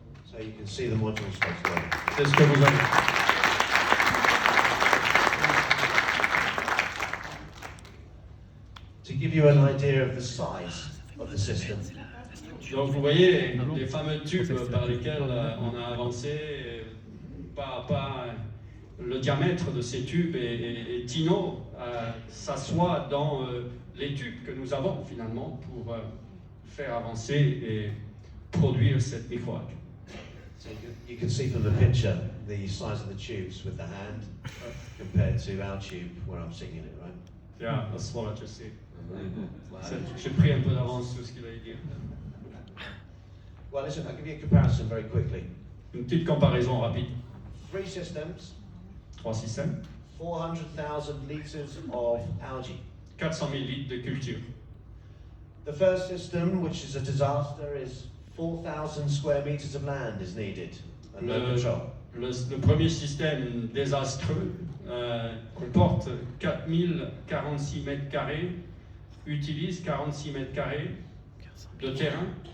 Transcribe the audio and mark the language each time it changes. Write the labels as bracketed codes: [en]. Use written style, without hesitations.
[en] So you can see the modules together. [fr] C'est ce que vous avez. [en] To give you an idea of the size of the system, [fr] Donc vous voyez les fameux tubes par lesquels on a avancé, pas le diamètre de ces tubes, et Tino s'assoit dans les tubes que nous avons finalement pour faire avancer et produire cette microalgue. [en] so you can see from the picture the size of the tubes with the hand compared to our tube where I'm sitting in it, right? Yeah, that's what I just said. [fr] J'ai pris un peu d'avance sur ce qu'il allait dire. [en] Well, listen, I'll give you a comparison very quickly. [fr] Une petite comparaison rapide. [en] 3 systems, [fr] 3 systèmes, [en] 400,000 litres of algae. [fr] 400 000 litres de culture. [en] The first system, which is a disaster, is 4,000 square meters of land is needed and no control. [fr] Le premier système désastreux comporte 4046 mètres carrés, utilise 46 mètres carrés de terrain.